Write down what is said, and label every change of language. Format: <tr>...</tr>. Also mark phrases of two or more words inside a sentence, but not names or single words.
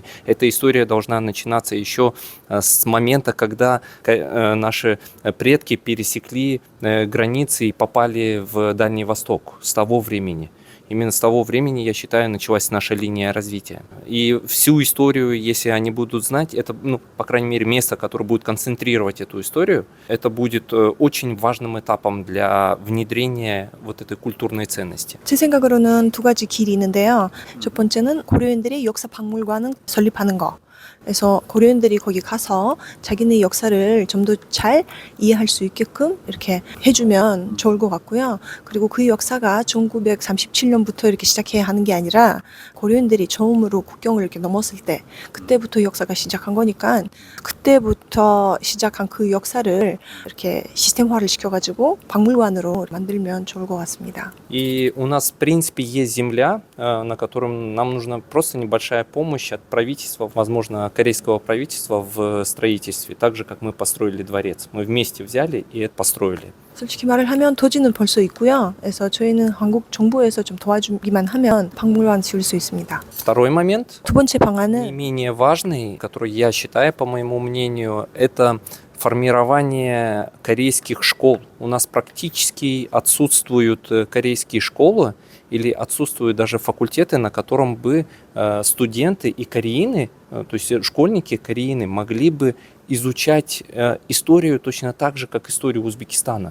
<ru>Эта история должна начинаться еще с момента, когда наши предки пересекли границы и попали в Дальний Восток, с того времени. Именно с того времени, я считаю, началась наша линия развития. И всю историю, если они будут знать, это, по крайней мере, место, которое будет концентрировать эту историю, это будет очень важным этапом для внедрения вот этой культурной ценности.</ru> <ko>제 생각으로는 두 가지 길이 있는데요. 첫 번째는 고려인들이 역사 박물관을 설립하는 거. 그래서 고려인들이 거기 가서 자기네 역사를 좀 더 잘 이해할 수 있게끔 이렇게 해주면 좋을 것 같고요. 그리고 그 역사가 1937년부터 이렇게 시작해야 하는 게 아니라 고려인들이 처음으로 국경을 이렇게 넘었을 때 그때부터 역사가 시작한 거니까 그때부터 시작한 그 역사를 이렇게 시스템화를 시켜가지고 박물관으로 만들면 좋을 것 같습니다.</ko> <ru>И у нас, в принципе, есть земля, на котором нам нужна просто небольшая помощь от правительства, возможно, корейского правительства в строительстве, так же, как мы построили дворец. Мы вместе взяли и это построили.</ru> <ko>솔직히 말을 하면 토지는 벌써 있고요. 그래서 저희는 한국 정부에서 좀 도와주기만 하면 박물관 지을 수 있습니다.</ko> <ru>Второй момент,</ru> <ko>두 번째</ko> <ru>не</ru> <ko>방안은</ko> <ru>менее важный, который я считаю, по моему мнению, это формирование корейских школ. У нас практически отсутствуют корейские школы или отсутствуют даже факультеты, на котором бы студенты и кореины, то есть школьники кореины, могли бы изучать историю точно так же, как историю Узбекистана.</ru>